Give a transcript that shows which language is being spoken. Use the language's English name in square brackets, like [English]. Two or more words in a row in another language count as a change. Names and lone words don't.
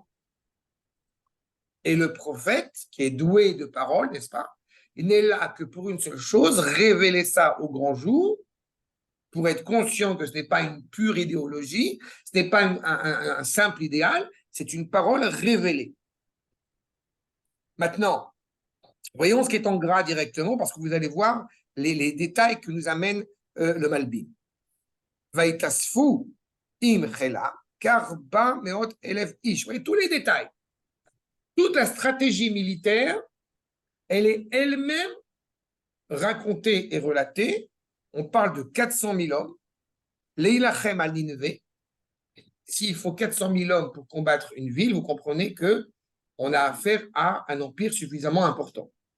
[French] Et le prophète, qui est doué de parole, n'est-ce pas, il n'est là que pour une seule chose, révéler ça au grand jour, pour être conscient que ce n'est pas une pure idéologie, ce n'est pas un simple idéal, c'est une parole révélée. Maintenant, voyons ce qui est en gras directement, parce que vous allez voir les détails que nous amène le Malbim. [Hebrew] ויתאספו עם שלה כארבע מאות אלף איש. [French] Vous voyez tous les détails. Toute la stratégie militaire, elle est elle-même racontée et relatée. On parle de 400 000 hommes. [Hebrew] ללחם על נינוה. [French] S'il faut 400 000 hommes pour combattre une ville, vous comprenez qu'on a affaire à un empire suffisamment important.